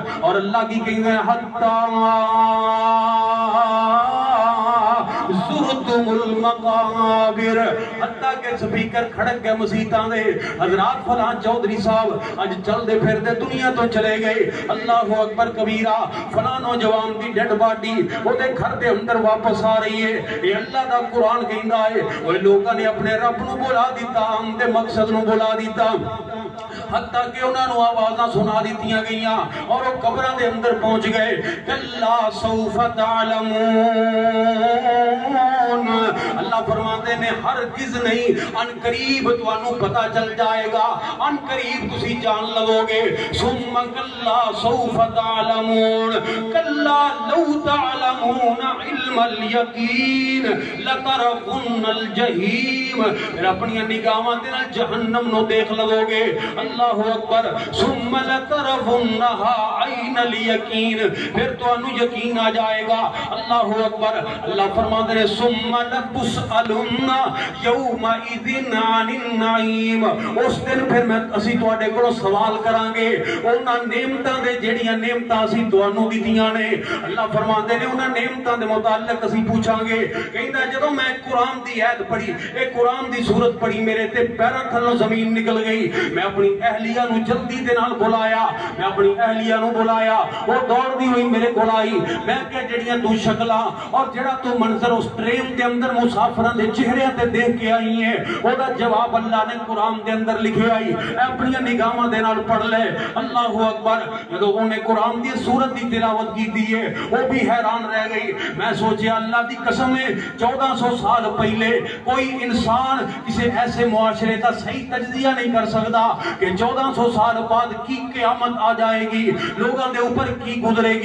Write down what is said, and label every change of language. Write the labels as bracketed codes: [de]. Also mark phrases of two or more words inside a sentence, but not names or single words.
[pa] اور اللہ کی کہیں [ar] حتی زرتم المقابر, [pa] حتیٰ کہ سپیکر کھڑک گئے مسیتاں دے, حضرات فلاں چودھری صاحب اج چل دے پھر دے دنیا تو چلے گئے. [ar] اللہ اکبر کبیرہ. [pa] فلاں نوجوان دی ڈیڈ باڈی وہ دے گھر دے اندر واپس آ رہی ہے. یہ اللہ دا قرآن کہندا ہے وہ لوگاں نے اپنے رب نو بلا دیتا, ہم دے مقصد نو بلا دیتا, حتیٰ کہ انہاں نو آوازاں سنا دیتیاں گئیاں اور وہ قبراں دے اندر پہنچ گئے. [ar] کلا سوف تعلمون. [pa] اللہ فرماتے نے ہرگز نہیں, ان قریب تو انو پتا چل جائے گا, ان قریب تسی جان لگو گے. [ar] ثم کلا سوف تعلمون. کلا لو تعلمون علم الیقین لترون الجحیم. [pa] پھر اپنی نگاہاں دے نال جہنم نو دیکھ لگو گے. [ar] اللہ اکبر. ثم لترونها عین الیقین. [pa] پھر تو انو یقین آ جائے گا. [ar] اللہ اکبر. [ur] اللہ فرماتے ہیں [ar] ثم لتسألن یومئذ عن النعیم. [pa] اس دن پھر میں اسی تواڈے کولوں سوال کران گے انہاں نعمتاں دے جڑیاں نعمتاں اسی تانوں دتیاں نے. اللہ فرماتے ہیں انہاں نعمتاں دے متعلق اسی پوچھاں گے. کہندا جدوں میں قرآن دی آیت پڑھی, اے قرآن دی سورت پڑھی, میرے تے پیراں تھلوں زمین نکل گئی. میں اپنی اہلیہ نو جلدی دے نال بلایا, وہ دوڑ دی ہوئی میرے کول آئی. میں کہ جڑیاں تو شکلاں اور جڑا تو منظر اس ٹرین دے اندر مسافراں دے چہرے تے دیکھ کے آئی ہیں, او دا جواب اللہ نے قرآن دے اندر لکھے آئی. اپنی نگاہاں دے نال پڑھ لے. [ar] اللہ اکبر. [pa] جدوں انہوں نے قرآن دی سورت دی تلاوت کی ہے وہ بھی حیران رہ گئی. میں سوچیا اللہ دی قسم ہے [ur] 1400 سال پہلے کوئی انسان کسی ایسے معاشرے کا صحیح تجزیہ نہیں کر سکتا کہ 1400 سال بعد کی قیامت آ جائے گی, لوگوں دے اوپر کی گزرے گی.